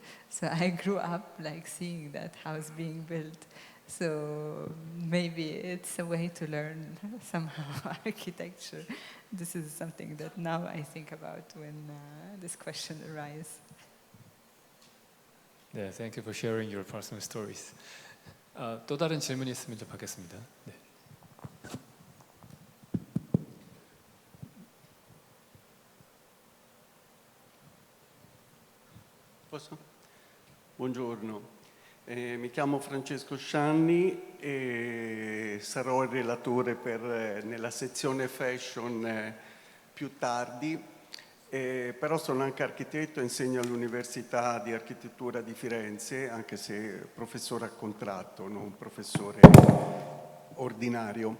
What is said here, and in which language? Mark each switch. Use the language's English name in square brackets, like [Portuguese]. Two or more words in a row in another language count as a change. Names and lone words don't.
[English] So I grew up like seeing that house being built. So maybe it's a way to learn somehow architecture. This is something that now I think about when this question arises. 네, thank you for sharing your personal stories. [Korean] 또 다른 질문이 있으면 좀 받겠습니다. 네. [Italian] Posso? Buongiorno, mi chiamo Francesco Scianni e sarò il relatore nella sezione fashion più tardi, però sono anche architetto, insegno all'Università di Architettura di Firenze, anche se professore a contratto, non professore ordinario.